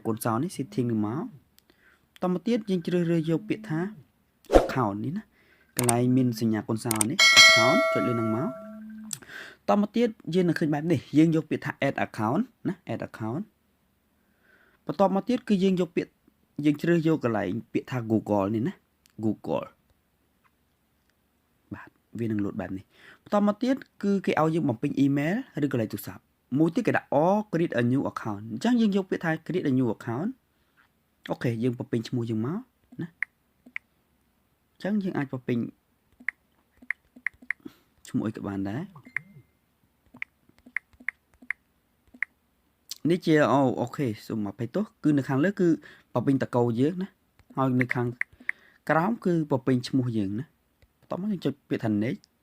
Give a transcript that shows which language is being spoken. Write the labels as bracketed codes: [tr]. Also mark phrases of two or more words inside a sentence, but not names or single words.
[km] កូនសោនេះ setting នេះមកតមកទៀតយើងជ្រើសរើសយកពាក្យថា account នេះណាកន្លែងមានសញ្ញាកូនសោនេះ account ចុចលើនឹងមកតមកទៀតយើងនឹងឃើញបែបនេះយើងយកពាក្យថា [en] add account [km] ណា [en] add account [km] បន្ទាប់មកទៀតគឺយើងយកពាក្យយើងជ្រើសយកកន្លែងពាក្យថា Google នេះណា Google បាទវានឹងលោតបែបនេះបន្ទាប់មកទៀតគឺគេឲ្យយើងបំពេញ email ឬកន្លែងទូរស័ព្ទមួយទៀតគេដាក់ [en] create a new account [km] អញ្ចឹងយើងយកពាក្យថា [en] create a new account [km] អូខេយើងបំពេញឈ្មោះយើងមកណាអញ្ចឹងយើងអាចបំពេញឈ្មោះអីក៏បានដែរ នេះជាអូខេសូមអភ័យទោសគឺនៅខាងលើគឺបំពេញតកោយើងណាហើយនៅខាងក្រោមគឺបំពេញឈ្មោះយើងណាបន្ទាប់មកយើងចុចពាក្យថា next